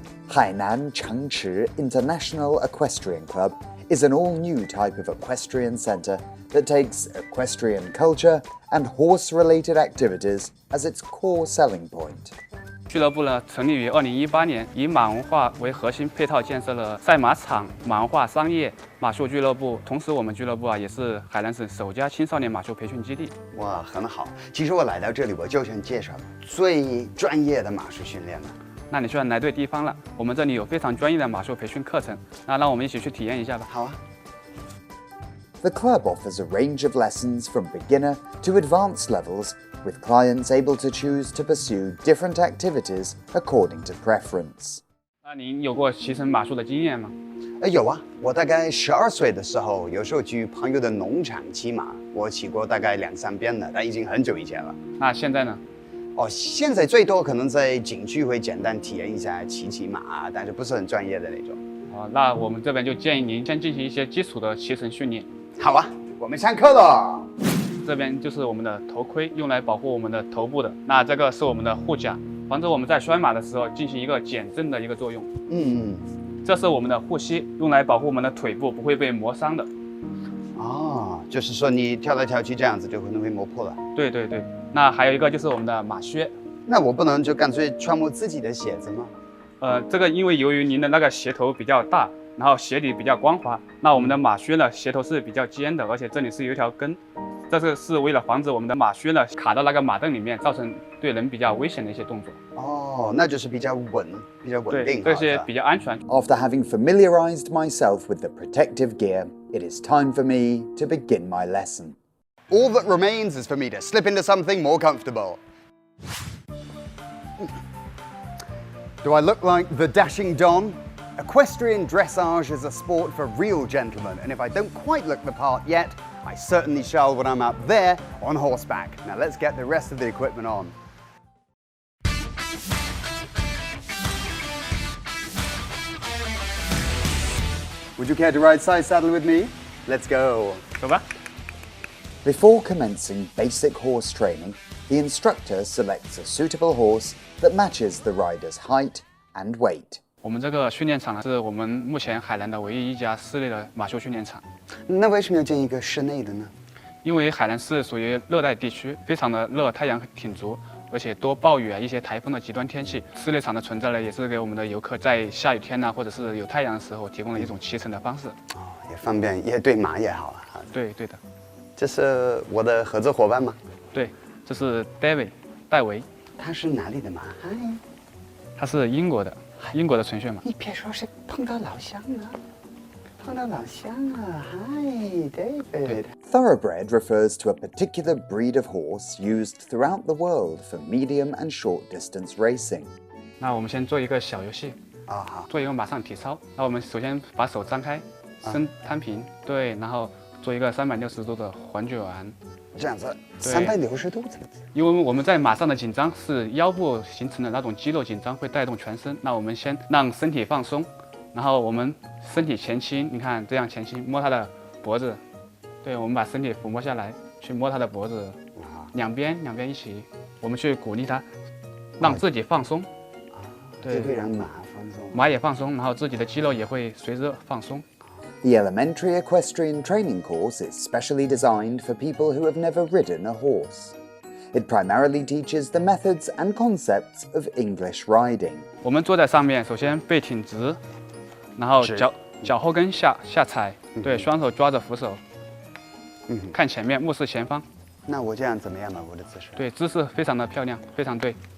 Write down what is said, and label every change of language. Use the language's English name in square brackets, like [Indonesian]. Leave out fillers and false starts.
[English] Hainan Changchi International Equestrian Club is an all-new type of equestrian centre that takes equestrian culture and horse-related activities as its core selling point. [Chinese] 俱乐部呢成立于2018年，以马文化为核心，配套建设了赛马场、马文化商业、马术俱乐部。同时，我们俱乐部也是海南省首家青少年马术培训基地。哇，很好。其实我来到这里，我就想介绍最专业的马术训练了。那你居然来对地方了，我们这里有非常专业的马术培训课程，那让我们一起去体验一下吧。好啊。 [English] The club offers a range of lessons from beginner to advanced levels, with clients able to choose to pursue different activities according to preference. [Chinese] 那您有过骑乘马术的经验吗？有啊，我大概12岁的时候，有时候去朋友的农场骑马，我骑过大概2-3遍了，但已经很久以前了。那现在呢？现在最多可能在景区会简单体验一下骑马，但是不是很专业的那种。那我们这边就建议您先进行一些基础的骑乘训练。好啊，我们上课了。这边就是我们的头盔，用来保护我们的头部的。那这个是我们的护甲，防止我们在拴马的时候进行一个减震的一个作用。这是我们的护膝，用来保护我们的腿部不会被磨伤的。就是说你跳来跳去这样子就可能会磨破了。对。那还有一个就是我们的马靴。那我不能就干脆穿我自己的鞋子吗？这个因为由于您的那个鞋头比较大，然后鞋底比较光滑，那我们的马靴呢鞋头是比较尖的，而且这里是有一条根，这个是为了防止我们的马靴呢卡到那个马镫里面，造成对人比较危险的一些动作。那就是比较稳定，这些比较安全。 [English] After having familiarized myself with the protective gear, it is time for me to begin my lesson. All that remains is for me to slip into something more comfortable. Do I look like the dashing Don? Equestrian dressage is a sport for real gentlemen, and if I don't quite look the part yet, I certainly shall when I'm up there on horseback. Now let's get the rest of the equipment on. Would you care to ride side saddle with me? Let's go. [Chinese] 走吧。 [English] Before commencing basic horse training, the instructor selects a suitable horse that matches the rider's height and weight. [Chinese] 我们这个训练场呢，是我们目前海南的唯一一家室内的马术训练场。那为什么要建一个室内的呢？因为海南是属于热带地区，非常的热，太阳挺足。而且多暴雨啊，一些台风的极端天气，室内场的存在呢，也是给我们的游客在下雨天呐、或者是有太阳的时候提供了一种骑乘的方式。哦，也方便，也对马也好啊。对的。这是我的合作伙伴吗？对，这是戴维，他是哪里的马？嗨，他是英国的纯血马。你别说是碰到老乡了。 [English] Hi, David. Thoroughbred refers to a particular breed of horse used throughout the world for medium and short distance racing. [Chinese] 那我们先做一个小游戏啊，好，做一个马上体操。那我们首先把手张开，身摊平，对，然后做一个360度的环卷。这样子，360度怎么？因为我们在马上的紧张是腰部形成的那种肌肉紧张，会带动全身。那我们先让身体放松。然后我们身体前倾，你看这样前倾，摸他的脖子。对，我们把身体抚摸下来，去摸他的脖子，两边一起，我们去鼓励他，让自己放松。对，会让马放松，马也放松，然后自己的肌肉也会随着放松。 [English] The elementary equestrian training course is specially designed for people who have never ridden a horse. It primarily teaches the methods and concepts of English riding. [Chinese] 我们坐在上面，首先背挺直。然后脚后跟下踩，对，双手抓着扶手，看前面，目视前方。那我这样怎么样嘛？我的姿势？对，姿势非常的漂亮，非常对。